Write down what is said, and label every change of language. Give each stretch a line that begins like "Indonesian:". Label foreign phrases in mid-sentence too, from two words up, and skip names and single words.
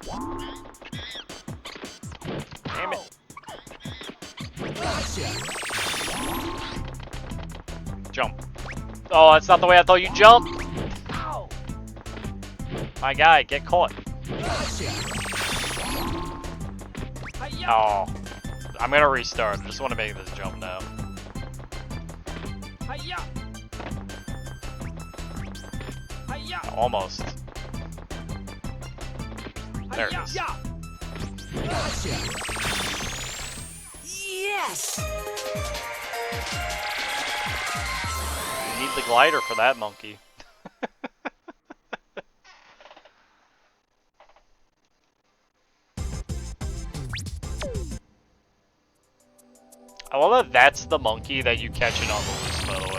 English: Damn it. Gotcha! Jump. Oh, that's not the way I thought you jumped. Ow! My guy, get caught. Gotcha! Hi-ya! Oh. I'm gonna restart. I just want to make this jump now. Hi-ya! Hi-ya! Almost. There it is. Hi-ya! Gotcha! Yes! You need the glider for that monkey. I love that that's the monkey that you catch it on the loose, by the way.